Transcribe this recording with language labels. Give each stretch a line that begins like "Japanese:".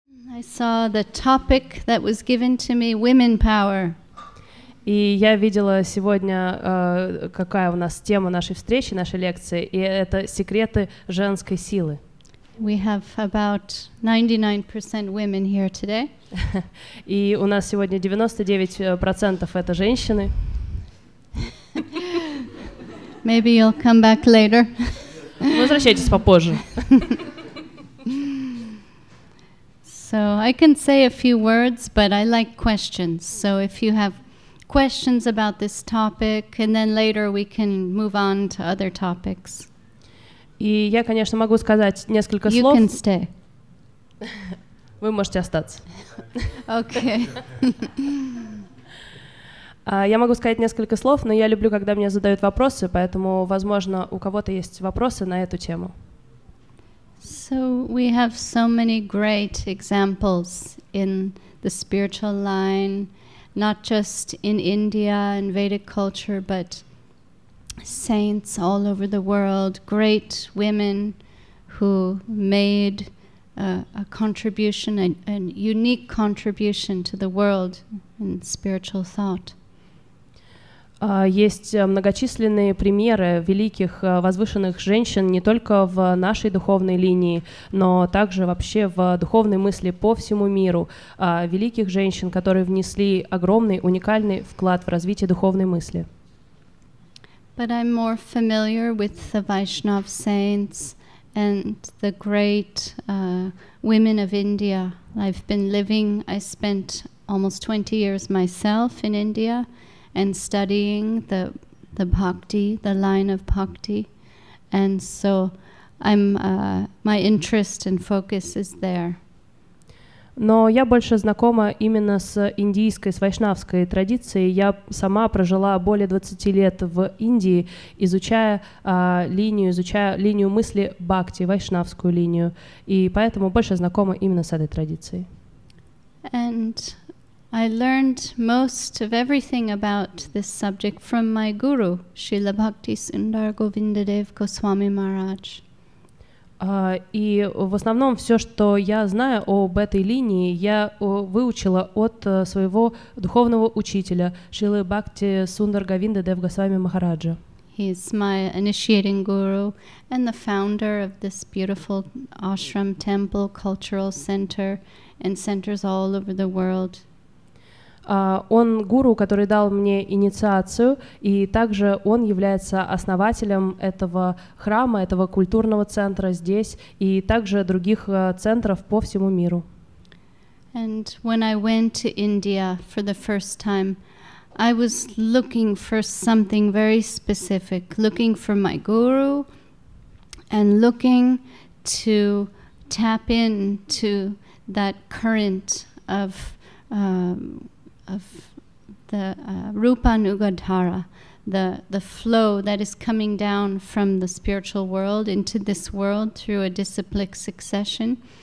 English: I saw the topic that was given to me, women power.
Russian: И я видела сегодня, какая у нас тема нашей встречи, нашей лекции, и это секреты женской силы.
English: We have about 99% women here today.
Russian: И у нас сегодня 99% это женщины.
English: Maybe you'll come back later.
Russian: Возвращайтесь попозже.
English: So I can say a few words, but I like questions. So if you have questions about this topic, and then later we can move on to other topics.
Russian: И я, конечно, могу сказать несколько слов.
English: You can stay.
Russian: Вы можете остаться.
English: Okay.
Russian: Я могу сказать несколько слов, но я люблю, когда мне задают вопросы, поэтому, возможно, у кого-то есть вопросы на эту тему.
English: So we have so many great examples in the spiritual line, not just in India and Vedic culture, but saints all over the world, great women who made a contribution, a unique contribution to the world in spiritual thought.
Russian: Есть многочисленные примеры великих возвышенных женщин не только в нашей духовной линии, но также вообще в духовной мысли по всему миру. Великих женщин, которые внесли огромный, уникальный вклад в развитие духовной мысли.
English: But I'm more familiar with the Vaishnava saints and the great women of India. I spent almost 20 years myself in India and studying the Bhakti, the line of Bhakti. And so my interest and focus is there.
Russian: Но я больше знакома именно с индийской, с вайшнавской традицией. Я сама прожила более 20 лет в Индии, изучая линию мысли Бхакти, вайшнавскую линию. И поэтому больше знакома именно с этой традицией.
English: And I learned most of everything about this subject from my guru, Srila Bhakti Sundar Govindadev Goswami Maharaj.
Russian: И в основном все, что я знаю об этой линии, я выучила от своего духовного учителя Шрилы Бхакти Сундар Говиндадев Госвами Махараджа.
English: He is my initiating guru and the founder of this beautiful ashram, temple, cultural center and centers all over the world.
Russian: Он гуру, который дал мне инициацию, и также он является основателем этого храма, этого культурного центра здесь, и также других центров по всему миру.
English: And when I went to India for the first time, I was looking for something very specific, looking for my guru and looking to tap into that current of the Rupanugadhara, the flow that is coming down from the spiritual world into this world through a disciplic succession.